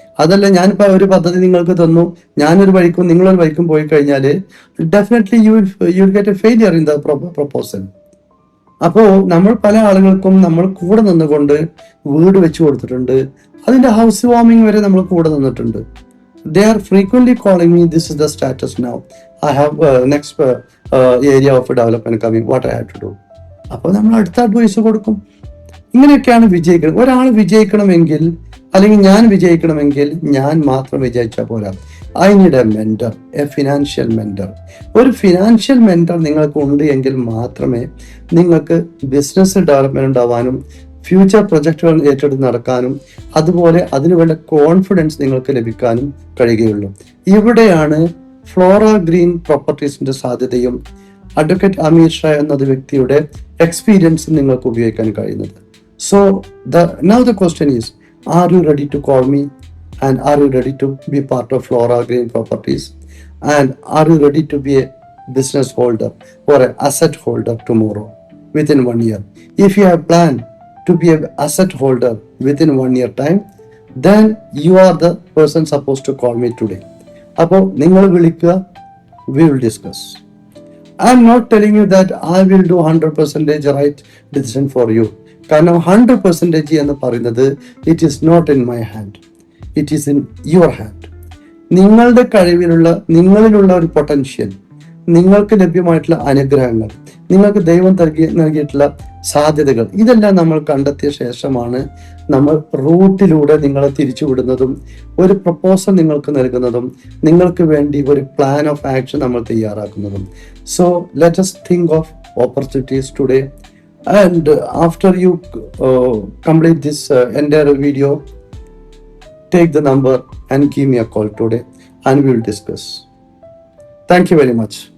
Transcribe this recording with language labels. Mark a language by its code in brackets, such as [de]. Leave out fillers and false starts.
[ml] അതല്ല ഞാനിപ്പോ ഒരു പദ്ധതി നിങ്ങൾക്ക് തന്നു, ഞാനൊരു വഴിക്കും നിങ്ങളൊരു വഴിക്കും പോയി കഴിഞ്ഞാൽ [en] Definitely you will get a failure in the proposal. [ml] അപ്പോ നമ്മൾ പല ആളുകൾക്കും നമ്മൾ കൂടെ നിന്നുകൊണ്ട് വീട് വെച്ചു കൊടുത്തിട്ടുണ്ട്. അതിന്റെ ഹൗസ് വാമിംഗ് വരെ നമ്മൾ കൂടെ നിന്നിട്ടുണ്ട്. [en] They are frequently calling me, this is the status now. I have next area of development coming. What I have to do? [ml] അപ്പോൾ നമ്മൾ അടുത്ത അഡ്വൈസ് കൊടുക്കും. ഇങ്ങനെയൊക്കെയാണ് വിജയിക്കുന്നത്. ഒരാൾ വിജയിക്കണമെങ്കിൽ, അല്ലെങ്കിൽ ഞാൻ വിജയിക്കണമെങ്കിൽ ഞാൻ മാത്രം വിജയിച്ചാൽ പോരാ. [en] I need a mentor, a financial mentor. [ml] ഒരു ഫിനാൻഷ്യൽ മെന്റർ നിങ്ങൾക്ക് ഉണ്ട് എങ്കിൽ മാത്രമേ നിങ്ങൾക്ക് ബിസിനസ് ഡെവലപ്മെന്റ് ഉണ്ടാവാനും ഫ്യൂച്ചർ പ്രൊജക്റ്റുകൾ ഏറ്റെടുത്ത് നടക്കാനും അതുപോലെ അതിനുവേണ്ട കോൺഫിഡൻസ് നിങ്ങൾക്ക് ലഭിക്കാനും കഴിയുകയുള്ളൂ. ഇവിടെയാണ് ഫ്ലോറ ഗ്രീൻ പ്രോപ്പർട്ടീസിന്റെ സാധ്യതയും അഡ്വക്കേറ്റ് അമീർ ഷാ എന്നത് വ്യക്തിയുടെ എക്സ്പീരിയൻസ് നിങ്ങൾക്ക് ഉപയോഗിക്കാൻ കഴിയുന്നത്. [en] So now the question is, are you ready to call me, and are you ready to be part of Flora Green Properties, and are you ready to be a business holder or an asset holder tomorrow within 1 year? If you have planned to be an asset holder within 1 year time, then you are the person supposed to call me today. [ml] അപ്പോൾ നിങ്ങൾ വിളിക്കുക, [en] we will discuss. I am not telling you that I will do 100% right decision for you. [ml] കാരണം 100% എന്ന് പറയുന്നത് [en] It is not in my hand, it is in your hand. [ml] നിങ്ങളുടെ നിങ്ങളിലുള്ള ഒരു potential, നിങ്ങൾക്ക് ലഭ്യമായിട്ടുള്ള അനുഗ്രഹങ്ങൾ, നിങ്ങൾക്ക് ദൈവം നൽകിയിട്ടുള്ള സാധ്യതകൾ, ഇതെല്ലാം നമ്മൾ കണ്ടെത്തിയ ശേഷമാണ് നമ്മൾ റൂട്ടിലൂടെ നിങ്ങളെ തിരിച്ചുവിടുന്നതും ഒരു പ്രപ്പോസൽ നിങ്ങൾക്ക് നൽകുന്നതും നിങ്ങൾക്ക് വേണ്ടി ഒരു പ്ലാൻ ഓഫ് ആക്ഷൻ നമ്മൾ തയ്യാറാക്കുന്നതും. [en] So let us think of opportunities today, and after you complete this entire video, take the number and give me a call today and we will discuss. Thank you very much.